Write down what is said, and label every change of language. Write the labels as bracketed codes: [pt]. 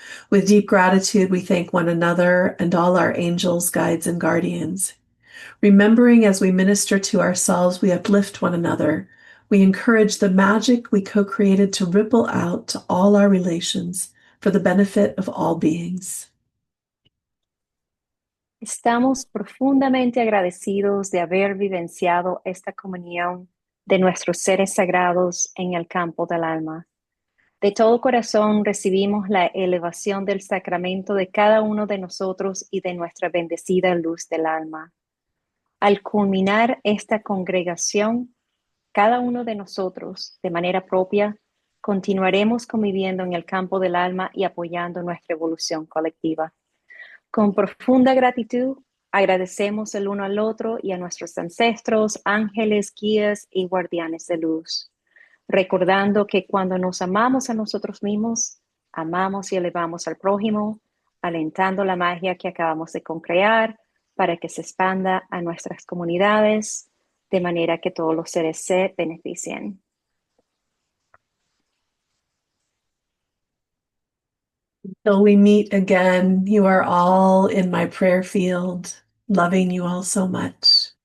[en] With deep gratitude, we thank one another and all our angels, guides, and guardians. Remembering as we minister to ourselves, we uplift one another. We encourage the magic we co created to ripple out to all our relations for the benefit of all beings. [es] Estamos profundamente agradecidos de haber vivenciado esta comunión de nuestros seres sagrados en el campo del alma. De todo corazón recibimos la elevación del sacramento de cada uno de nosotros y de nuestra bendecida luz del alma. Al culminar esta congregación, cada uno de nosotros, de manera propia, continuaremos conviviendo en el campo del alma y apoyando nuestra evolución colectiva. Con profunda gratitud, agradecemos el uno al otro y a nuestros ancestros, ángeles, guías y guardianes de luz, recordando que cuando nos amamos a nosotros mismos, amamos y elevamos al prójimo, alentando la magia que acabamos de concrear para que se expanda a nuestras comunidades, de manera que todos los seres se beneficien. [en] Till we meet again, you are all in my prayer field, loving you all so much.